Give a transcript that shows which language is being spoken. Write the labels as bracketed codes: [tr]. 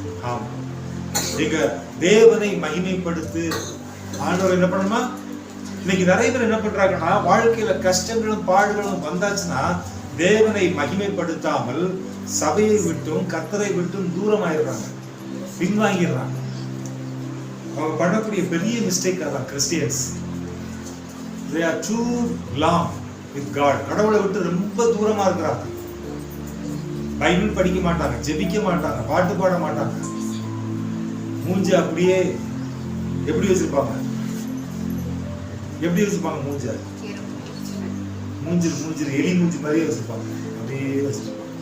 [ta] ஆமா, நீங்க தேவனை மகிமைப்படுத்து. ஆண்டவர் என்ன பண்ணணுமா? இன்னைக்கு நிறைய பேர் என்ன பண்றாங்கன்னா, வாழ்க்கையில கஷ்டங்களும் பாடுகளும் வந்தாச்சுன்னா தேவனை மகிமைப்படுத்தாமல் சபையை விட்டும் கர்த்தரை விட்டும் தூரம் ஆயிடுறாங்க, பின்வாங்கிடுறாங்க. அவங்க பண்ணக்கூடிய பெரிய மிஸ்டேக் அதான். [en] Christians, they are too long with God. [ta] கடவுளை விட்டு ரொம்ப தூரமா இருக்கிறாங்க. பைபிள் படிக்க மாட்டாங்க, ஜெபிக்க மாட்டாங்க, பாட்டு பாட மாட்டாங்க. மூஞ்சி அப்படியே எப்படி வச்சிருப்பாங்க? எப்படி வச்சிருப்பாங்க? மூஞ்சில் எலி மூஞ்சி மாதிரியே வச்சிருப்பாங்க, அப்படியே வச்சிருப்பாங்க.